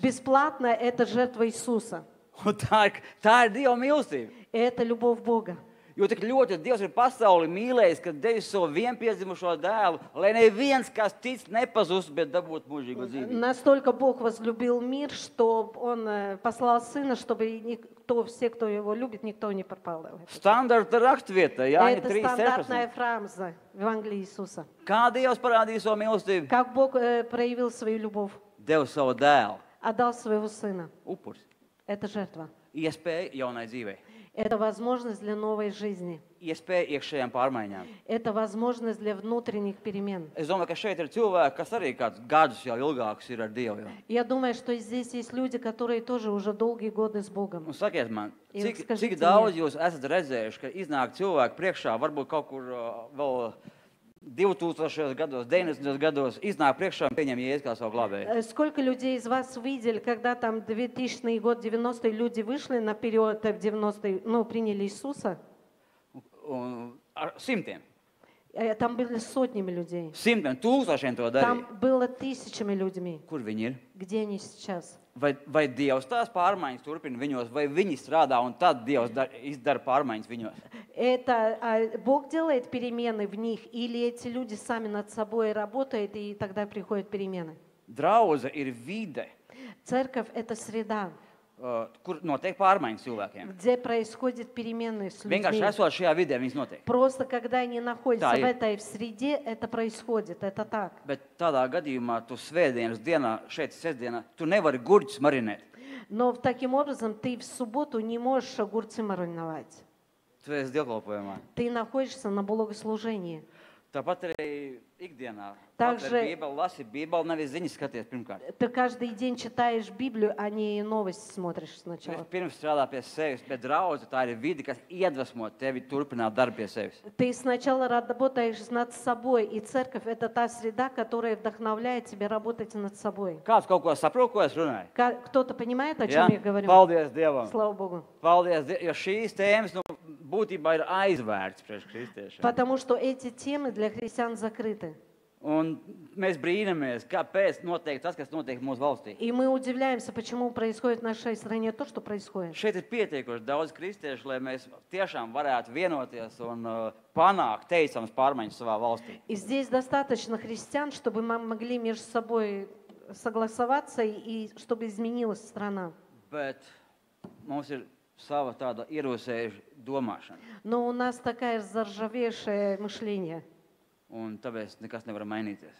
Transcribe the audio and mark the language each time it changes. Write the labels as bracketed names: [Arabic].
[Russian] Бесплатно это жертва Иисуса. [Latvian] Un tā ir Dieva mīlestība. [Russian] Это любовь Бога. [Latvian] Jo tik ļoti Dievs ir pasauli mīlējis, ka devis savu vienpiedzimušo dēlu, lai neviens, kas tic, nepazust, bet dabūt mūžīgo dzīvību. [Russian] Настолько Бог возлюбил мир, что Он послал Сына, чтобы никто, все, кто Его любит, никто не пропал. [Latvian] Standarta rakstvieta, Jāņa [Russian] Это стандартная [Latvian] 3.16. [Russian] фраза в Евангелии Иисуса. [Latvian] Kā Dievs parādīja savu mīlestību? [Russian] Как Бог проявил свою любовь, [Latvian] Deva savu dēlu. [Russian] отдал своего Сына. [Latvian] Upuris. [Russian] Это жертва. [Latvian] iespēja jaunai dzīvei, [Russian] Это возможность для новой жизни. [Latvian] iespēja iekšējām pārmaiņām. [Russian] Это возможность для внутренних перемен. [Latvian] Es domāju, ka šeit ir cilvēki, kas arī kādus gadus jau ilgākus ir ar Dievu. Jau. [Russian] Я думаю, что здесь есть люди, которые тоже уже долгие годы с Богом. [Latvian] Un sakiet man, Ja cik, skasīties cik daudz jūs esat redzējuši, ka iznāk cilvēki priekšā, varbūt kaut kur vēl 2000 gados, 90 gados, iznāk priekšā un pieņem Jēzu kā savu glābēju. [Russian] Сколько людей из вас видели, когда там 2000 год, 90-е люди вышли на период в 90-е, ну, приняли Иисуса? [Latvian] Un ar simtiem, [Russian] Там были сотнями людей. [Latvian] simtiem, tūkstošiem to darīja. [Russian] Там было тысячами людьми. [Latvian] Kur viņi ir? [Russian] Где они сейчас? [Latvian] Vai Dievs tās pārmaiņas turpina viņos, vai viņi strādā un tad Dievs izdara pārmaiņas viņos? [Russian] Это Бог делает перемены в них, или эти люди сами над собой работают, и тогда приходят перемены? [Latvian] Draudze ir vide, [Russian] Церковь – это среда, [Latvian] kur notiek pārmaiņas cilvēkiem. [Russian] где происходят перемены с [Latvian] Vienkārši [Russian] людьми. [Latvian] esot šajā vidē, viņas notiek. [Russian] Просто когда они находятся [Latvian] Tā [Russian] в [Latvian] ir. [Russian] этой среде, это происходит, это так. [Latvian] Bet tādā gadījumā tu svētdienas dienā, šeit sestdienā, tu nevari gurķus marinēt. [Russian] Но таким образом ты в субботу не можешь огурцы мариновать. [Latvian] Tu esi dievkalpojumā. [Russian] Ты находишься на богослужении. [Latvian] Tāpat arī ikdienā. [Russian] Также- [Latvian] Atver Bībeli, lasi Bībeli, nevis ziņas skaties pirmkārt. [Russian] Ты каждый день читаешь Библию, а не новости смотришь [Latvian] Tu [Russian] сначала. [Latvian] pirms strādā pie sevis, bet draudze tā ir vide, kas iedvesmo tevi turpināt darbu pie sevis. [Russian] Ты сначала работаешь над собой, и церковь – это та среда, которая вдохновляет тебя работать над собой. [Latvian] Kāds kaut ko saprot, ko es runāju? [Russian] Кто-то понимает, о чем [Latvian] Ja? [Russian] я говорю? [Latvian] Paldies Dievam! [Russian] Слава Богу. [Latvian] Paldies, jo šīs tēmas būtībā ir aizvērts priekš kristiešiem. [Russian] Потому что эти темы для христиан закрыты. [Latvian] Un mēs brīnamies, kāpēc notiek tas, kas notiek mūsu valstī. [Russian] И мы удивляемся, почему происходит в нашей стране то, что происходит. [Latvian] Šeit ir pietiekoši daudz kristiešu, lai mēs tiešām varētu vienoties un panākt teicamas pārmaiņas savā valstī. [Russian] И здесь достаточно христиан, чтобы мы могли между собой согласоваться и чтобы изменилась страна. [Latvian] Bet mums ir sava tāda ierosējuša domāšana. [Russian] Но у нас такая заржавевшее мышление, [Latvian] Un tāpēc nekas nevar mainīties.